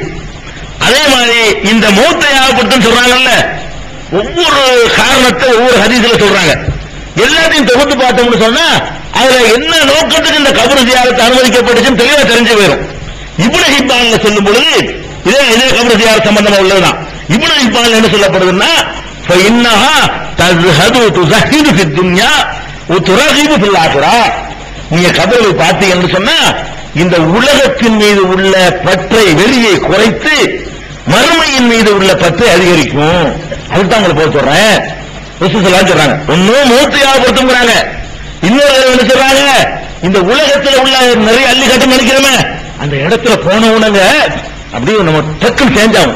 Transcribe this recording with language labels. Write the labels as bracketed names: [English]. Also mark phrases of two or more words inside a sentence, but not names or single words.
[Tamil] அதே மாதிரி இந்த மௌத்தை ஞாபகப்படுத்தும் சொல்றாங்கல்ல, ஒவ்வொரு காரணத்தை ஒவ்வொரு ஹதீஸ்ல சொல்றாங்க. எல்லாத்தையும் தொகுத்து பார்த்தோம்னு சொன்னா அதுல என்ன நோக்கத்துக்கு இந்த [Arabic] قبر زيارة [Tamil] அனுமதிக்கப்பட்டுச்சுன்னு தெளிவா தெரிஞ்சு போயிடும். இப்னு ஹிப்பான்ல சொல்லும் பொழுது இதே [Arabic] قبر زيارة [Tamil] சம்பந்தமா உள்ளதுதான். இப்னு ஹிப்பான்ல என்ன சொல்லப்படுதுன்னா, [Arabic] فإنها تزهد تزهد في الدنيا وترغب في الآخرة. [Tamil] நீங்க கபரை பார்த்தீங்கன்னு சொன்னா இந்த உலகத்தின் மீது உள்ள பற்றை வெறியை குறைத்து மறுமையின் மீது உள்ள பற்றை அதிகரிக்கும். அதுதான் உங்களை போக சொல்றேன். ரசூலுல்லாஹ் சொல்றாங்க, ஒன்னும் மூர்த்தி ஞாபகப்படுத்துறாங்க, இன்னொரு என்ன சொல்றாங்க, இந்த உலகத்தில் உள்ள நிறைய அள்ளி கட்டு நினைக்கிறோமே அந்த இடத்துல போன உடனே அப்படியே நம்ம டக்குன்னு சேஞ்ச் ஆகும்.